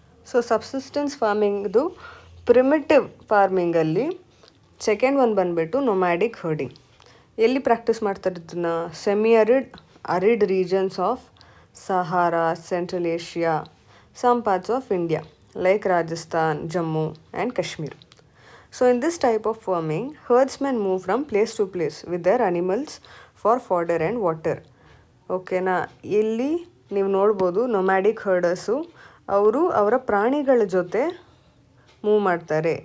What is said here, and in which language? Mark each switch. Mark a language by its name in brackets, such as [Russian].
[Kannada] So subsistence ಫಾರ್ಮಿಂಗ್ದು primitive ಫಾರ್ಮಿಂಗಲ್ಲಿ second one ಬಂದುಬಿಟ್ಟು nomadic herding. ಎಲ್ಲಿ practice ಮಾಡ್ತಾರೆ ಇದನ್ನು? [English] Semi arid regions of Sahara, Central Asia, some parts of India like Rajasthan, Jammu and Kashmir. So in this type of farming, herdsmen move from place to place with their animals for fodder and water. [Kannada] ಓಕೆನಾ, ಇಲ್ಲಿ ನೀವು ನೋಡ್ಬೋದು nomadic ಹರ್ಡರ್ಸು ಅವರು ಅವರ ಪ್ರಾಣಿಗಳ ಜೊತೆ move ಮಾಡ್ತಾರೆ.